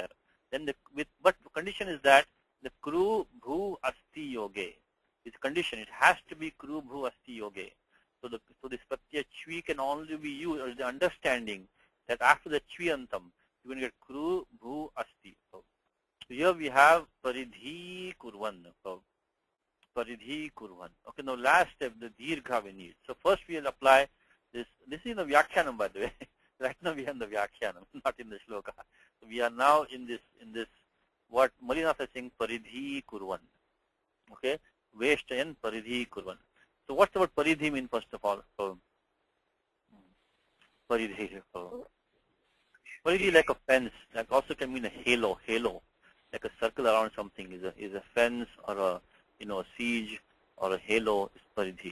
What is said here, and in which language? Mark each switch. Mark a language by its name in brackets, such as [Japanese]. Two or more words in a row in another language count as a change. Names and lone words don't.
[English] Then but the condition is that the [Sanskrit] कृ भू अस्ति योगे [English] is condition. It has to be [Sanskrit] कृ भू अस्ति योगे. [English] So this [Sanskrit] प्रत्यय च्वि [English] can only be used, or the understanding that after the Chviyantam, you're going to get [Sanskrit] कृ भू अस्ति. [English] So here we have [Sanskrit] परिधि कुर्वन्. [English] So [Sanskrit] परिधि कुर्वन्. [English] Okay, now last step, the dirgha we need. So first we will apply this. This is the vyakhyanam, by the way. Right now we have the vyakhyanam, not in the shloka. So we are now in this what Malinath is saying, [Sanskrit] परिधि कुर्वन्. Okay, वेष्टयन् परिधि कुर्वन्. [English] So what's the word paridhi mean first of all? Paridhi. Paridhi like a fence, like also can mean a halo, like a circle around something is a fence or a a siege or a halo is paridhi.